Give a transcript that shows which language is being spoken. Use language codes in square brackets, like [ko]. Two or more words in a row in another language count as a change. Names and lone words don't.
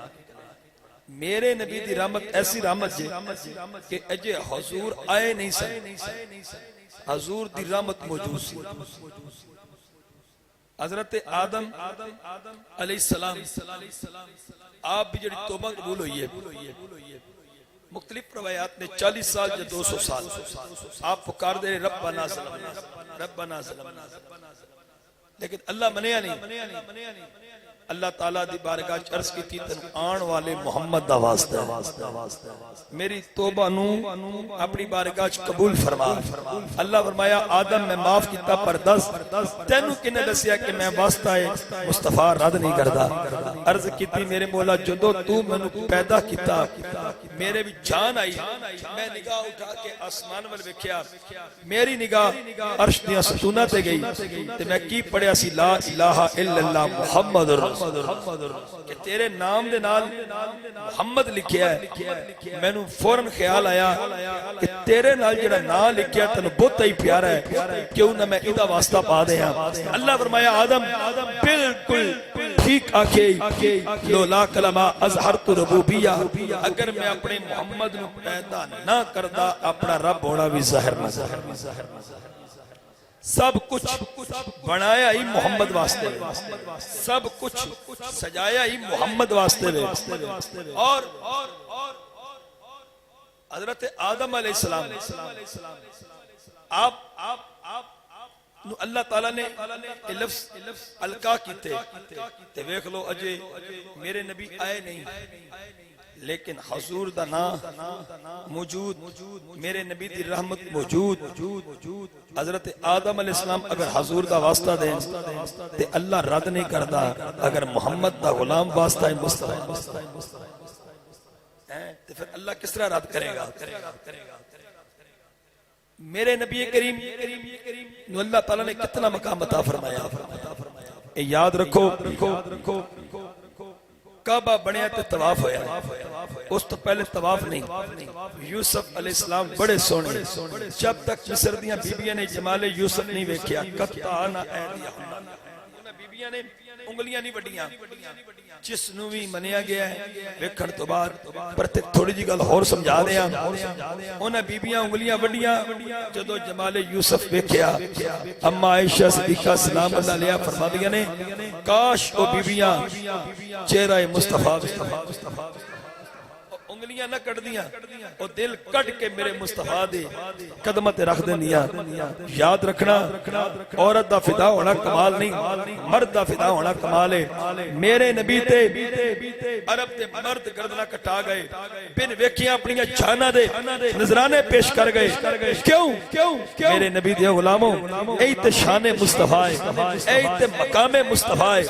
[pa] میرے نبی دی رحمت ایسی رحمت جے کہ اجے حضور آئے نہیں سن، حضور دی رحمت موجود سی۔ حضرت آدم [ar] علیہ السلام [pa] آپ بھی جڑی توبہ قبول ہوئی ہے، مختلف روایات نے 40 سال یا 200 سال آپ پکار دے [ar] ربنا ظلمنا ربنا ظلمنا، [pa] لیکن اللہ منیا نہیں۔ اللہ تعالیٰ دی بارگاہ عرض کی تھی تن آن والے محمد دا واسطہ میری توبہ نو اپنی بارگاہ قبول فرما۔ اللہ فرمایا آدم میں معاف کیتا پر دس تینو کنے دسیا کہ میں واسطہ مصطفیٰ رد نہیں کردا۔ عرض کی تھی میرے مولا جدو تو منو پیدا کیتا میرے بھی جان آئی، میں نگاہ اٹھا کے آسمان وال ویکھیا، میری نگاہ عرش دیاں ستوناں تے گئی تے میں کی پڑھیا سی [ar] لا الہ الا اللہ محمد [pa] کہ تیرے نام دے نال محمد لکھیا ہے۔ میں نو فوراں خیال آیا کہ تیرے نال جڑا نام لکھیا تنو بہت ہی پیارا ہے، کیوں نہ میں ادھا واسطہ پا دے ہاں۔ اللہ فرمایا آدم بالکل ٹھیک آکھے [ar] لولا کلمہ اظہرت ربوبیہ، [pa] اگر میں اپنے محمد نو پیدا نہ کردا اپنا رب ہونا بھی ظاہر نہ ظاہر۔ سب کچھ بنایا ہی محمد واسطے، سب کچھ سجایا ہی محمد واسطے۔ اور حضرت آدم [ar] علیہ السلام [pa] آپ اللہ تعالیٰ نے لفظ القا کیتے تے ویکھ لو اجے میرے نبی آئے نہیں، لیکن حضور دا نام موجود، میرے نبی دی رحمت موجود۔ حضرت آدم [ar] علیہ السلام [pa] اگر حضور دا واسطہ دیں تے اللہ رد نہیں کردا، اگر محمد دا غلام واسطہ ہے مصطفیٰ تے [ur] پھر اللہ کس طرح رد کرے گا؟ [pa] میرے نبی کریم نو اللہ تعالیٰ نے کتنا مقام عطا فرمایا۔ یاد رکھو کعبہ بنیا تے طواف ہویا، اس تو پہلے طواف نہیں۔ یوسف [ar] علیہ السلام [pa] بڑے سونے، جب تک مصر دیاں بیبیاں نے جمال یوسف نہیں ویکھیا، [ar] قطعنا ایدیہم، [pa] انہاں بیبیاں نے انگلیاں نہیں وڈیاں، جس نو بھی منیا گیا ہے ویکھن تو بعد۔ پر تے تھوڑی جی گل ہور سمجھا دیاں، انہاں بیبیاں انگلیاں وڈیاں، جدو جمال یوسف ویکھیا، اما عائشہ صدیقہ [ar] سلام اللہ علیہ [pa] فرمادیاں نے کاش او بیبیاں چہرہ مصطفیٰ انگلیاں نہ کٹ دیاں، او دل کٹ کے میرے مصطفیٰ دے قدمہ تے رکھ دیاں۔ یاد رکھنا عورت دا فدا ہونا کمال نہیں، مرد دا فدا ہونا کمال ہے۔ میرے نبی تے عرب تے مرد گردنہ کٹا گئے، بن ویکھیاں اپنی جاناں دے نذرانے پیش کر گئے۔ کیوں؟ میرے نبی دے غلاموں، اے تے شان مصطفیٰ ہے، اے تے مقام مصطفیٰ ہے۔